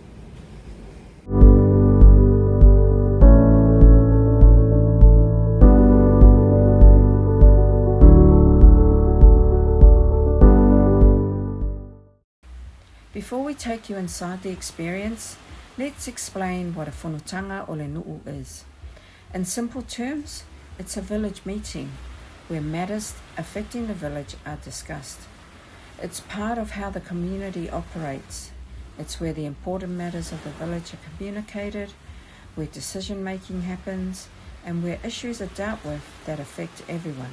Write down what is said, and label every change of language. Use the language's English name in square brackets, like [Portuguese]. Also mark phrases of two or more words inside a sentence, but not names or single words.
[English] Before we take you inside the experience, let's explain what a [Samoan] Fonotaga ole nu'u [English] is. In simple terms, it's a village meeting where matters affecting the village are discussed. It's part of how the community operates. It's where the important matters of the village are communicated, where decision making happens, and where issues are dealt with that affect everyone.